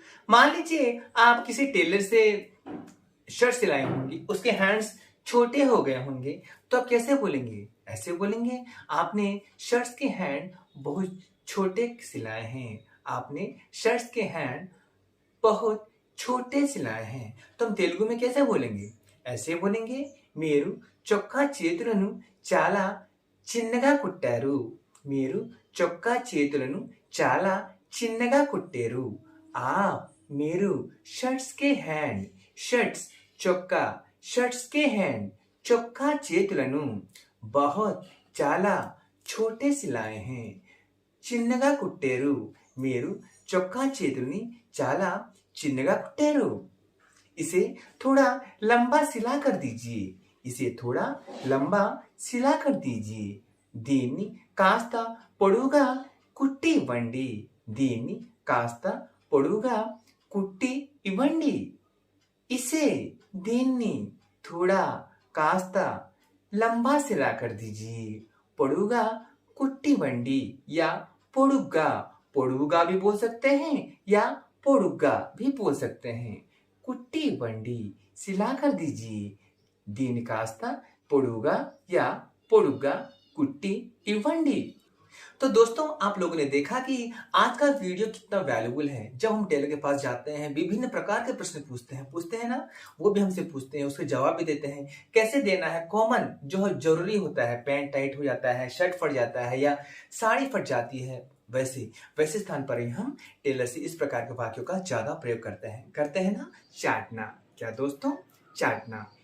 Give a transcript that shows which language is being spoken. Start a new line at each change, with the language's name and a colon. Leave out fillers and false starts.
Hindi: मान लीजिए आप किसी टेलर से शर्ट सिलाई होंगी, उसके हैंड्स छोटे हो गए होंगे, तो आप कैसे बोलेंगे? ऐसे बोलेंगे, आपने शर्ट्स के हैंड बहुत छोटे सिलाए हैं. आपने शर्ट्स के हैंड बहुत छोटे सिलाए हैं. तो हम तेलुगु में कैसे बोलेंगे? ऐसे बोलेंगे,
Telugu: మీరు చొక్కా చేతులను చాలా చిన్నగా కుట్టారు. మీరు చొక్కా చేతులను చాలా చిన్నగా కుట్టారు.
Hindi: आप మీరు शर्ट्स के हैंड शर्ट्स చొక్కా शर्ट्स के हैंड
Telugu: చొక్కా చేతులను
Hindi: बहुत చాలా छोटे सिलाए हैं.
Telugu: చిన్నగా కుట్టారు. మీరు చొక్కా చేతుల్ని చాలా చిన్నగా కుట్టారు.
Hindi: इसे थोड़ा लंबा सिला कर दीजिए. इसे थोड़ा लंबा सिला कर दीजिए.
Telugu: దీన్ని కాస్త పొడుగా కుట్టి ఇవ్వండి. దీన్ని కాస్త పొడుగా కుట్టి ఇవ్వండి.
Hindi: इसे దీన్ని थोड़ा కాస్త लंबा सिला कर दीजिए.
Telugu: పొడుగా కుట్టి ఇవ్వండి
Hindi: या
Telugu: పొడుగ్గా.
Hindi: పొడుగా भी बोल सकते हैं या పొడుగ్గా भी बोल सकते हैं.
Telugu: కుట్టి ఇవ్వండి
Hindi: सिला कर दीजिए.
Telugu: దీని కాస్త పొడుగా या పొడుగ్గా कुट्टी इवंडी.
Hindi: तो दोस्तों, आप लोगों ने देखा कि आज का वीडियो कितना वैल्यूबल है. जब हम टेलर के पास जाते हैं, विभिन्न प्रकार के प्रश्न पूछते हैं ना, वो भी हमसे पूछते हैं, उसके जवाब भी देते हैं. कैसे देना है, कॉमन जो जरूरी होता है, पैंट टाइट हो जाता है, शर्ट फट जाता है या साड़ी फट जाती है, वैसे स्थान पर ही हम टेलर से इस प्रकार के वाक्यों का ज्यादा प्रयोग करते हैं ना. चाटना. क्या दोस्तों? चाटना.